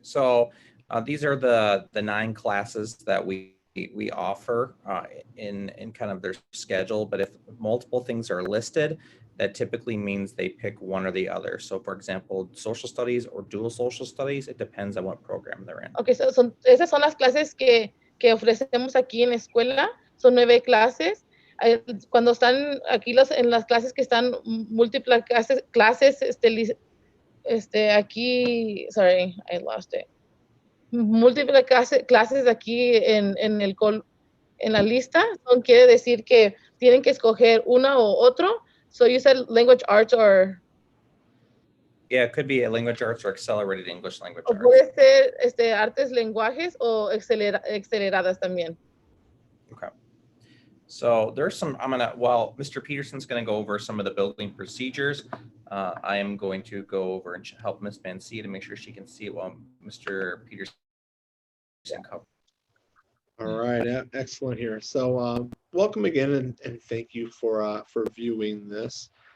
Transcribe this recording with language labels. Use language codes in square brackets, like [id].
[en] So these are the 9 classes that we offer in kind of their schedule. But if multiple things are listed, that typically means they pick one or the other. So for example, social studies or dual social studies, it depends on what program they're in. [es] Okay, so esas son las clases que ofrecemos aquí en la escuela. Son 9 clases. Cuando están aquí en las clases que están múltiples clases, aquí, [en] sorry, I lost it. [es] Múltiples clases aquí en la lista, quiere decir que tienen que escoger una o otro. [en] So you said language arts or... Yeah, it could be a language arts or accelerated English language [es] O [en] arts. [es] puede ser artes, lenguajes o aceleradas también. [en] Okay. So there's some, while Mr. Peterson's going to go over some of the building procedures, I am going to go over and help Ms. Mancia to make sure she can see it while Mr. Peterson covers. All right, excellent here. So welcome again, and thank you for viewing this.